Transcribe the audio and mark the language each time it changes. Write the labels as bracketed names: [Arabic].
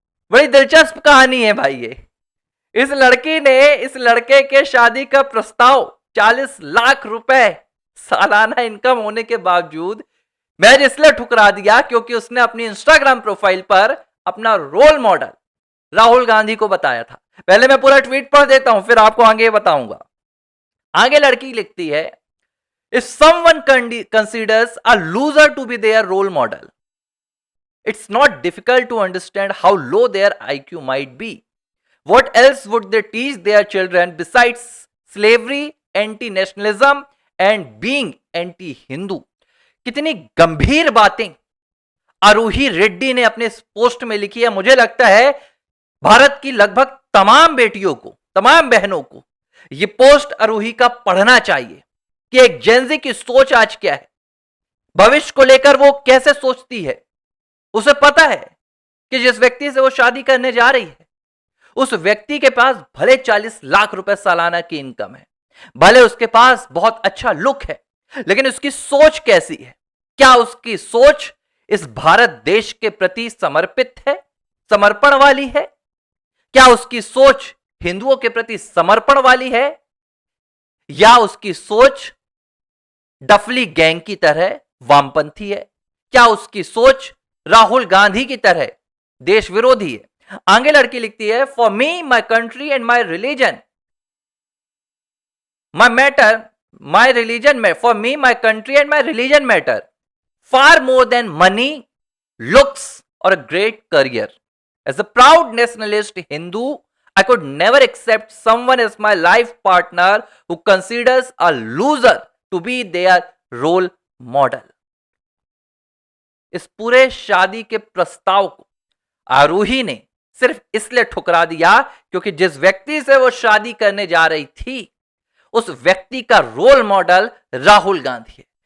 [Hindi] बड़ी दिलचस्प कहानी है भाई ये। इस लड़की ने इस लड़के के शादी का प्रस्ताव 40 लाख रुपए सालाना इनकम होने के बावजूद मैच इसलिए ठुकरा दिया क्योंकि उसने अपनी इंस्टाग्राम प्रोफाइल पर अपना रोल मॉडल राहुल गांधी को बताया था। पहले मैं पूरा ट्वीट पढ़ देता हूं, फिर आपको आगे बताऊंगा। आगे लड़की लिखती है, [English] If someone considers a loser to be their role model, it's not difficult to understand how low their IQ might be. What else would they teach their children besides slavery, anti-nationalism and being anti-Hindu? [Hindi] कितनी गंभीर बातें आरोही रेड्डी ने अपने इस post में लिखी है। मुझे लगता है भारत की लगभग तमाम बेटियों को, तमाम बहनों को यह पोस्ट आरोही का पढ़ना चाहिए कि एक जेनजी की सोच आज क्या है, भविष्य को लेकर वो कैसे सोचती है। उसे पता है कि जिस व्यक्ति से वो शादी करने जा रही है, उस व्यक्ति के पास भले 40 लाख रुपए सालाना की इनकम है, भले उसके पास बहुत अच्छा लुक है, लेकिन उसकी सोच कैसी है? क्या उसकी सोच इस भारत देश के प्रति समर्पित है, समर्पण वाली है? क्या उसकी सोच हिंदुओं के प्रति समर्पण वाली है, या उसकी सोच डफली गैंग की तरह वामपंथी है? क्या उसकी सोच राहुल गांधी की तरह देश विरोधी है? आगे लड़की लिखती है, [English] For me my country and my religion my matter, my religion, for me, my country and my religion matter far more than money, looks, or a great career. As a proud nationalist Hindu, I could never accept someone as my life partner who considers a loser to be their role model. [Hindi] इस पूरे शादी के प्रस्ताव को आरूही ने सिर्फ इसलिए ठुकरा दिया क्योंकि जिस व्यक्ति से वो शादी करने जा रही थी उस व्यक्ति का रोल मॉडल राहुल गांधी है।